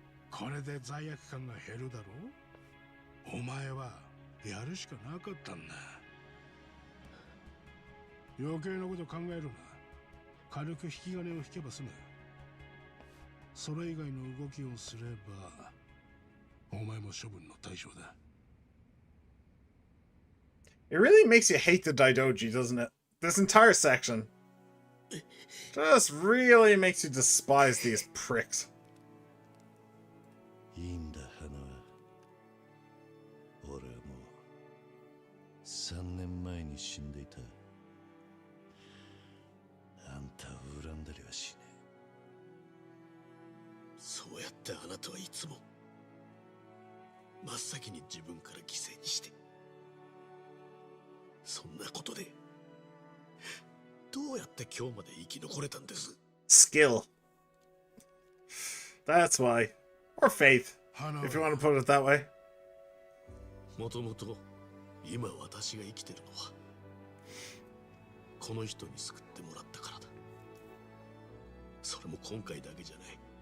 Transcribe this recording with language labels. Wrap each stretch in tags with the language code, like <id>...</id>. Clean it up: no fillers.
<ja>これで罪悪感が減るだろう。お前はやるしかなかったんだ。余計なこと考えるな。軽く引き金を引けば済む。それ以外の動きをすればお前も処分の対象だ。</ja> <en>It really makes you hate the Daidoji, doesn't it? This entire section just really makes you despise these pricks.</en> <ja>いいんだ、花は。俺はもう3年前に死んでいた。あんたを恨んだりはしねそうやってあなたはいつも真っ先に自分から犠牲にして、そんなことでどうやって今日まで生き残れたんです？</ja> <en>Skill. That's why. Or faith, if you want to put it that way.</en> <ja>もともと今私が生きてるのはこの人に救ってもらったからだ。それも今回だけじゃない。</ja>